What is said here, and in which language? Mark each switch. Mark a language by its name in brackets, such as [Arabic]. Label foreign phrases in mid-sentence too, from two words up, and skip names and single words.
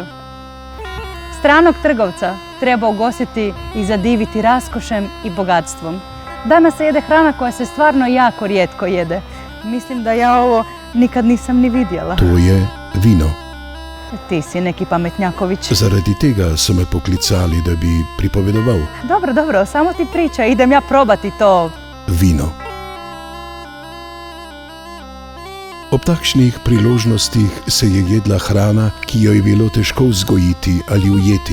[Croatian] Stranog trgovca treba ugostiti i zadiviti raskošem i bogatstvom. Danas se jede hrana koja se stvarno jako rijetko jede. Mislim da ja ovo nikad nisam ni vidjela. To je vino. Ti si neki pametnjaković. [Slovenian] Zaradi tega so me poklicali, da bi pripovedoval. [Croatian] Dobro, samo ti pričaj, idem ja probati to. Vino. [Slovenian] Ob takšnih priložnostih se je jedla hrana, ki jo je bilo težko vzgojiti ali ujeti.